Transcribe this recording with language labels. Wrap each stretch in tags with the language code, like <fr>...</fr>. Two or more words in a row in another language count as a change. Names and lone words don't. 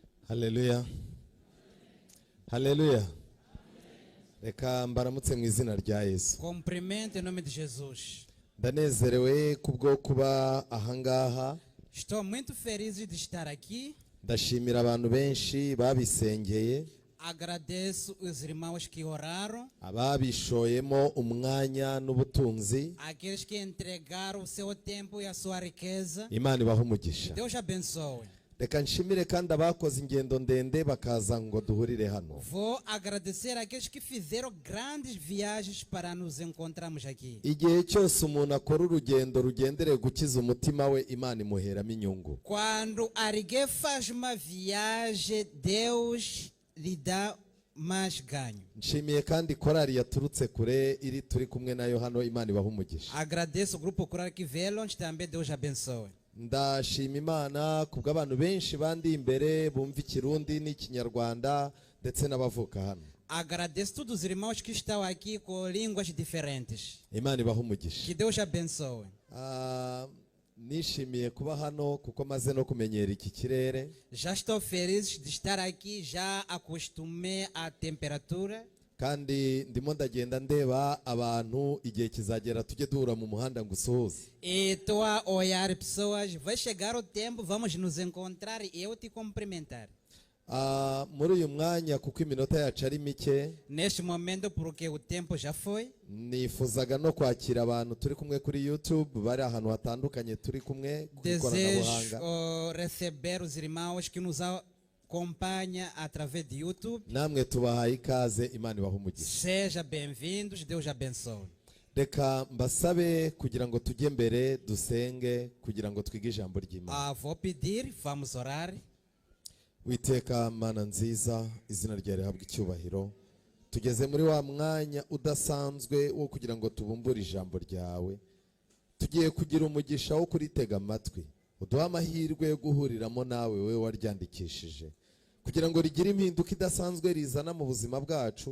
<rw>Haleluya. Haleluya. Reka mbaramutse mu izina rya Yesu.</rw> <pt>Cumprimento em nome de Jesus.</pt> <rw>Ndanezerewe kubwo kuba ahangaha.</rw> <pt>Estou muito feliz de estar aqui.</pt> <rw>Ndashimira abantu benshi babisengeye.</rw> <pt>Agradeço os irmãos que oraram.</pt> <rw>Ababishoyemo umwanya n'ubutunzi.</rw> <pt>Aqueles que entregaram o seu tempo e a sua riqueza.</pt> <rw>Imana ibahe umugisha.</rw> <pt>Deus abençoe.</pt> <rw>Reka nshimire kandi abakoze ingendo ndende bakaza ngo duhurire hano.</rw> <pt>Vou agradecer aqueles que fizeram grandes viagens para nos encontrarmos aqui.</pt> <rw>Igihe cyose umuntu akora urugendo rugendereye gukiza umutima we, Imana imuheramo inyungu.</rw> <pt>Quando alguém faz uma viagem, Deus lhe dá mais ganho.</pt> <rw>Nshimiye kandi korari yaturutse kure iri turi kumwe nayo hano, Imana ibahe umugisha.</rw> <pt>Agradeço o grupo coral que veio, onde também Deus abençoe.</pt> <rw>Ndashima Imana kubw'abantu benshi bandi imbere bumva ikirundi n'ikinyarwanda ndetse n'abavuka hano.</rw> <pt>Agradeço todos os irmãos que estão aqui com línguas diferentes.</pt> <rw>Imana ibahe umugisha.</rw> <pt>Que Deus abençoe.</pt> <rw>Nishimiye kuba hano kuko maze no kumenyera iki kirere.</rw> <pt>Já estou feliz de estar aqui, já acostumei à temperatura.</pt> <rw>Kandi ndimo ndagenda ndeba abantu igihe kizagera tujye duhura mu muhanda ngo usuhuze.</rw> <pt>E estou a olhar pessoas, vai chegar o tempo, vamos nos encontrar e eu te cumprimentar.</pt> <rw>Muri uyu mwanya kuko iminota yacu ari mike.</rw> <pt>Neste momento porque o tempo já foi.</pt> <rw>Nifuzaga no kwakira abantu turi kumwe kuri YouTube bari ahantu hatandukanye turi kumwe ku ikoranabuhanga.</rw> <pt>Desejo receber os irmãos que nos acompanha através de YouTube.</pt> <rw>Namwe tubahaye ikaze, Imana ibahe umugisha.</rw> <pt>Seja bem-vindos, Deus abençoe.</pt> <rw>Reka mbasabe kugira ngo tujye mbere dusenge kugira ngo twige ijambo ry'Imana.</rw> <pt>Vou pedir, vamos orar.</pt> <rw>Witeka Mana nziza, izina ryawe rihabwe icyubahiro. Tugeze muri wa mwanya udasanzwe wo kugira ngo tubumbure ijambo ryawe. Tugiye kugira umugisha wo kuritega amatwi. Uduha amahirwe yo guhuriramo nawe wewe waryandikishije, kugira ngo rigire impinduka idasanzwe rizana mu buzima bwacu.</rw>